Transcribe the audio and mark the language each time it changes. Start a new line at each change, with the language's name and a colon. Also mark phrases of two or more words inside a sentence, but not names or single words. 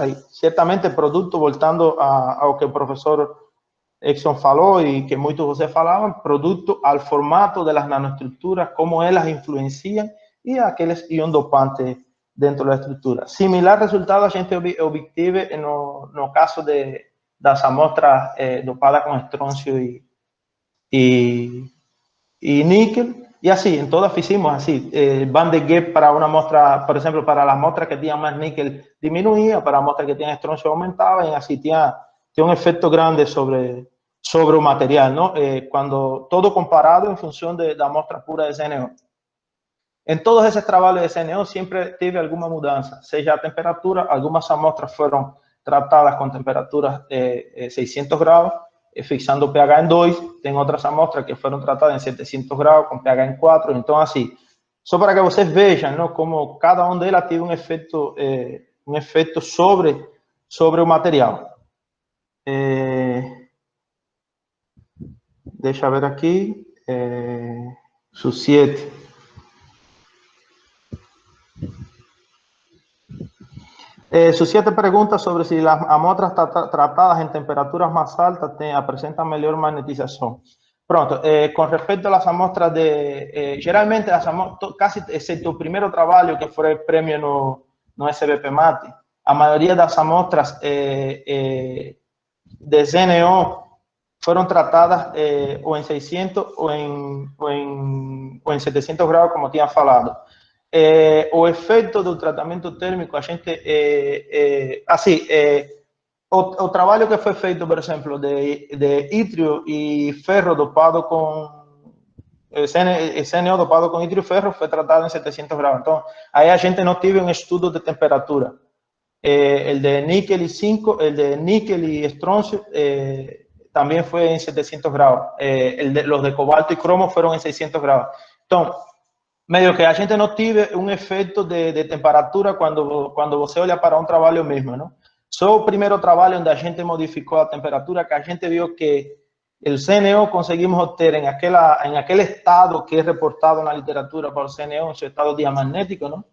Portuguese: E, certamente, produto, voltando ao que o professor Exxon falou e que muitos de vocês falavam, produto ao formato das nanoestruturas, como elas influenciam e aqueles íons dopantes dentro da estrutura. Similar resultado a gente obteve no caso das amostras dopadas com estrôncio e níquel.
Spanish: Y así, en todas hicimos así. Band de Gap para una muestra, por ejemplo, para las muestras que tenían más níquel disminuía, para muestras que tenían estroncio aumentaba, y así tiene un efecto grande sobre el material, ¿no? Cuando todo comparado en función de la muestra pura de CNO. En todos esos trabajos de CNO siempre tuve alguna mudanza, sea a temperatura. Algunas muestras fueron tratadas con temperaturas 600 grados, fixando pH en 2,
Portuguese: tem outras amostras que foram tratadas em 700 graus, com pH em 4, então assim, só para que vocês vejam, não, como cada um delas teve um efeito sobre o material. Deixa eu ver aqui, Suciete.
Spanish: Suciete pregunta sobre si las amostras tratadas en temperaturas más altas presentan mejor magnetización. Pronto, con respecto a las amostras generalmente las amostras, casi excepto el primer trabajo que fue el premio no SBP Mati, la mayoría de las amostras de CNO fueron tratadas o en 600 o en 700 grados,
Portuguese: como tinha falado. O efeito do tratamento térmico, a gente, o trabalho que foi feito, por exemplo, de ítrio e ferro dopado com CNO dopado com ítrio e ferro foi tratado em 700 graus. Então, aí a gente não teve um estudo de temperatura.
Spanish: El de níquel y zinco, el de níquel y estroncio también fue en 700 grados. Los de cobalto y cromo fueron en 600 grados. Entonces, medio que
Portuguese: a gente não tive um efeito de temperatura quando você olha para um trabalho mesmo, não? Só o primeiro trabalho onde a gente modificou a temperatura, que a gente viu que o CNO conseguimos obter em aquele estado que é reportado na literatura para o CNO, esse estado diamagnético, não?